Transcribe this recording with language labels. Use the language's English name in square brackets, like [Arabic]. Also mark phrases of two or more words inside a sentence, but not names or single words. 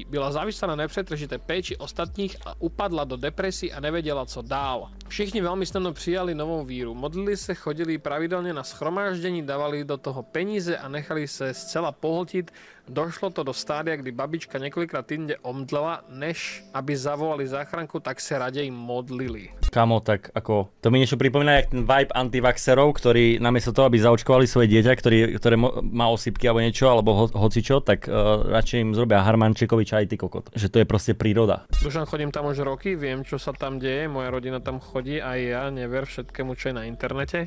[Czech] Byla závislá na nepřetržité péči ostatních a upadla do depresí a nevěděla, co dál. Všichni velmi snadno přijali novou víru. Modlili se, chodili pravidelně na shromáždění, dávali do toho peníze a nechali se zcela pohltit. Došlo to do stádia, kdy babička několikrát týdne omdlela, než aby zavolali záchranku, tak se raději modlili. [Slovak] Kamo, tak ako, to mi niečo pripomína, jak ten vibe antivaxerov, ktorí namiesto toho, aby zaočkovali svoje dieťa, ktoré má osypky alebo niečo, alebo hocičo, tak radšej im zrobia harmančekovi čaj, ty kokot. Že to je proste príroda. Dušan, chodím tam už roky, viem, čo sa tam deje, moja rodina tam chodí a ja never všetkému, čo je na internete.